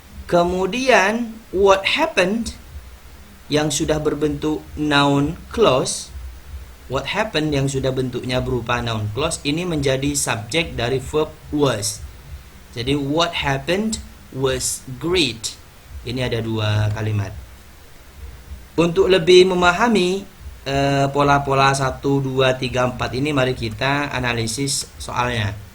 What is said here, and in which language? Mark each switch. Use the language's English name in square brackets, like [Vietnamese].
[Indonesian] Kemudian [English] what happened [Indonesian] yang sudah berbentuk noun clause, what happened yang sudah bentuknya berupa noun clause, ini menjadi subjek dari verb was. Jadi [English] what happened was great. [Indonesian] Ini ada 2 kalimat. Untuk lebih memahami pola-pola 1, 2, 3, 4 ini, mari kita analisis soalnya.